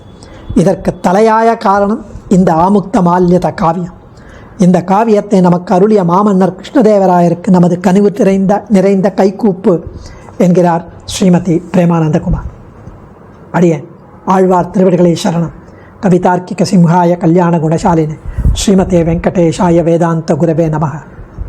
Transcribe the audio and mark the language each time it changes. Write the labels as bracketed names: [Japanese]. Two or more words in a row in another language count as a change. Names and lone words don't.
[Tamil] இதற்கு தலையாய காரணம் இந்த ஆமுக்த மால்யத காவியம். இந்த காவியத்தை நமக்கு அருளிய மாமன்னர் கிருஷ்ணதேவராயருக்கு நமது கனிவு நிறைந்த கைகூப்பு என்கிறார் ஸ்ரீமதி பிரேமானந்தகுமார். அடியேன் ஆழ்வார் திருவடிகளே சரணம். [Sanskrit] कवितार्किक सिंहाय कल्याण गुणशालिने श्रीमते वेङ्कटेशाय वेदान्त गुरवे नमः.